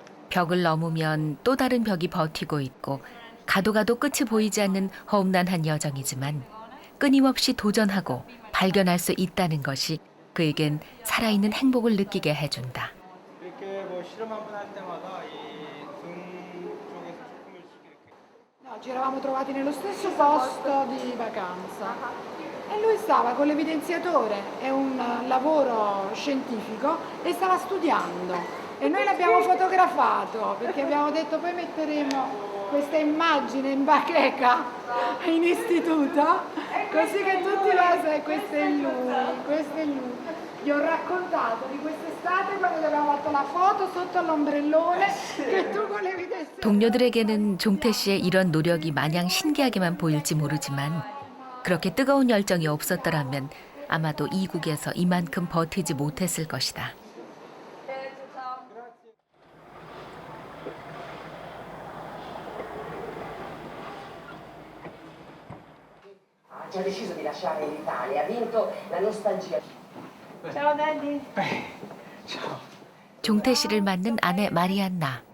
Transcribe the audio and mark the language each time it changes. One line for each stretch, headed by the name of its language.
Korean: 벽을 넘으면 또 다른 벽이 버티고 있고 가도 끝이 보이지 않는 험난한 여정이지만 끊임없이 도전하고 발견할 수 있다는 것이 그에겐 살아있는 행복을 느끼게 해준다. 이렇게 뭐 실험 한 번 할 때마다 이 등 쪽에서 조금씩 이렇게.
Italian: No, ci eravamo trovati nello stesso posto di vacanza e lui stava con l'evidenziatore, è un lavoro scientifico e stava studiando e noi l'abbiamo fotografato perché abbiamo detto poi metteremo questa immagine in bacheca in istituto così che tutti lo sanno, questo è lui. Gli ho raccontato di quest'estate quando abbiamo fatto la foto sotto l'ombrellone che tu con l'evidenziatore.
Korean: 동료들에게는 종태 씨의 이런 노력이 마냥 신기하게만 보일지 모르지만 그렇게 뜨거운 열정이 없었더라면 아마도 이국에서 이만큼 버티지 못했을 것이다.
Italian: Ha deciso di lasciare l'Italia, ha vinto la nostalgia. Ciao Daddy.
Korean: 종태 씨를 맞는 아내 마리안나.